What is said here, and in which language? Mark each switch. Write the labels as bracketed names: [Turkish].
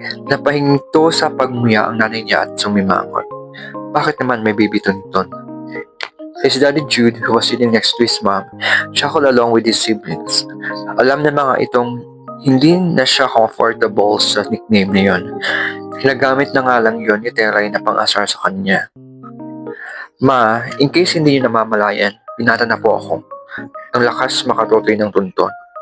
[Filipino] Napahinto sa pagmuya ang nanay niya at sumimangot. Bakit naman may baby Tonton? [English] His daddy Jude, who was sitting next to his mom, chuckled along with his siblings. [Filipino] Alam na mga itong hindi na siya comfortable sa nickname na yun. Ginagamit na nga lang yun ni Teray na pang-asar sa kanya. Ma, in case hindi niyo namamalayan, binata na po ako. Ang lakas makatutoy ng Tonton.